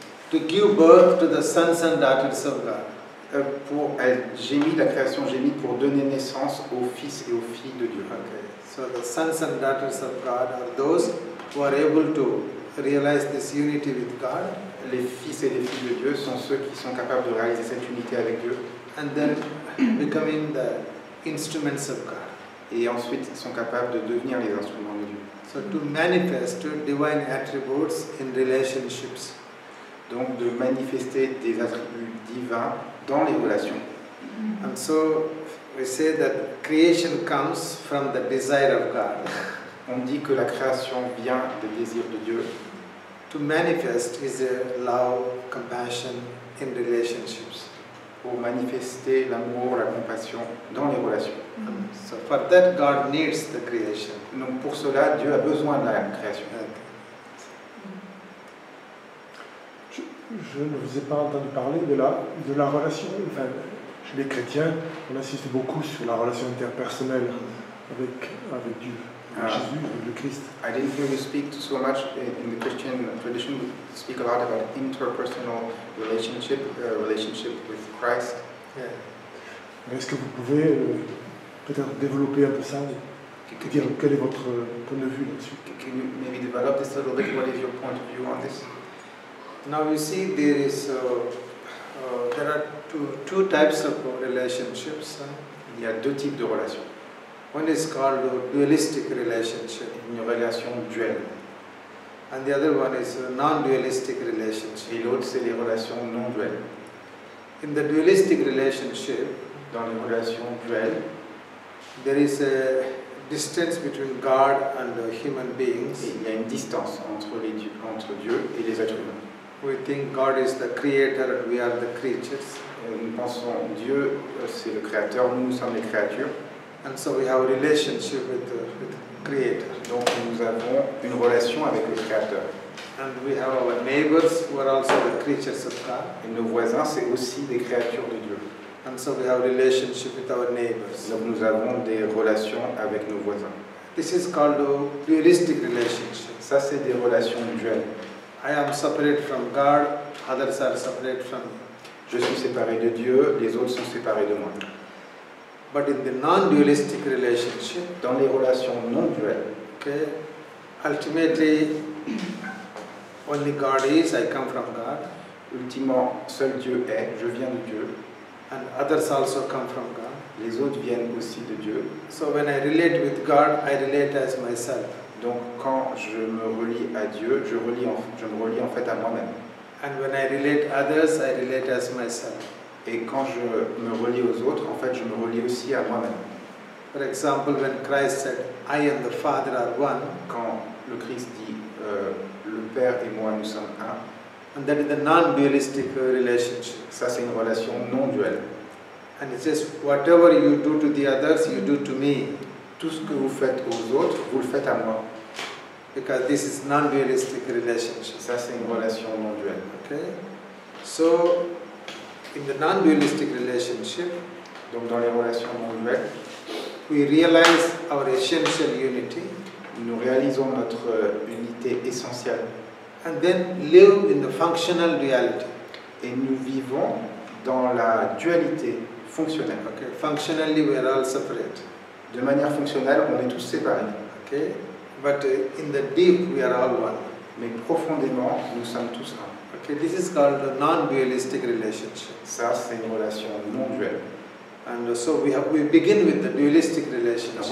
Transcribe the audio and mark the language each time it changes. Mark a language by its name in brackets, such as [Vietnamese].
[English] To give birth to the sons and daughters of God. [French] Elle gémit, la création gémit pour donner naissance aux fils et aux filles de Dieu. [English] Okay. So the sons and daughters of God are those who are able to realize this unity with God. [French] Les fils et les filles de Dieu sont ceux qui sont capables de réaliser cette unité avec Dieu. [English] And then becoming the instruments of God. [French] Et ensuite, ils sont capables de devenir les instruments de Dieu. [English] So to manifest divine attributes in relationships. [French] Donc de manifester des attributs divins dans les relations. [English] And so we say that creation comes from the desire of God. [French] On dit que la création vient des désirs de Dieu. [English] To manifest is a love, compassion in relationships. [French] Pour manifester l'amour, la compassion dans les relations. [English] So for that God needs the creation. [French] Donc pour cela, Dieu a besoin de la création. Je ne vous ai pas entendu parler de la relation. Enfin, chez les chrétiens, on insiste beaucoup sur la relation interpersonnelle avec Dieu, avec Jésus, avec le Christ. [English] I didn't hear you speak so much in the Christian tradition. We speak a lot about interpersonal relationship with Christ. Yeah. [French] Est-ce que vous pouvez peut-être développer un peu ça, dire quel est votre point de vue là-dessus? [English] Can you maybe develop this a little bit? What is your point of view on this? Now you see there are two types of relationships. [French] Il y a deux types de relations. [English] One is called a dualistic relationship. [French] Une relation duelle. [English] And the other one is a non-dualistic relationship. [French] Et l'autre, c'est les relations non duelles. [English] In the dualistic relationship, [French] dans les relations duelles, [English] there is a distance between God and human beings. [French] Et il y a une distance entre Dieu et les êtres humains. [English] We think God is the creator and we are the creatures. [French] Nous pensons Dieu, c'est le créateur, nous sommes les créatures. [English] And so we have a relationship with the creator. [French] Donc nous avons une relation avec le créateur. [English] And we have our neighbors who are also the creatures of God. [French] Et nos voisins, c'est aussi des créatures de Dieu. [English] And so we have a relationship with our neighbors. [French] Donc nous avons des relations avec nos voisins. [English] This is called a dualistic relationship. [French] Ça, c'est des relations duelles. [English] I am separate from God, others are separate from me. [French] Je suis séparé de Dieu, les autres sont séparés de moi. [English] But in the non-dualistic relationship, [French] dans les relations non duelles, [English] okay, ultimately only God is, I come from God. [French] Ultimement, seul Dieu est, je viens de Dieu. [English] And others also come from God. [French] Les autres viennent aussi de Dieu. [English] So when I relate with God, I relate as myself. [French] Donc quand je me relie à Dieu, je me relie en fait à moi-même. [English] And when I relate others, I relate as myself. [French] Et quand je me relie aux autres, en fait, je me relie aussi à moi-même. [English] For example, when Christ said, I and the Father are one. [French] Quand le Christ dit, le Père et moi, nous sommes un. [English] And that is the non-dualistic relationship. [French] Ça, c'est une relation non duelle. [English] And it says, whatever you do to the others, you do to me. [French] Tout ce que vous faites aux autres, vous le faites à moi. [English] Because this is non-dualistic relationship. [French] Ça, c'est une relation non duelle. [English] Okay? So, in the non-dualistic relationship, [French] donc dans les relations non duelles, [English] we realize our essential unity. [French] Nous réalisons notre unité essentielle. [English] And then live in the functional duality. [French] Et nous vivons dans la dualité fonctionnelle. [English] Okay? Functionally, we are all separate. [French] De manière fonctionnelle, on est tous séparés. [English] Okay? But in the deep, we are all one. [French] Mais profondément, nous sommes tous un. [English] Okay, this is called a non-dualistic relationship. [French] Ça, c'est une relation non duelle. [English] And so we begin with the dualistic relationship.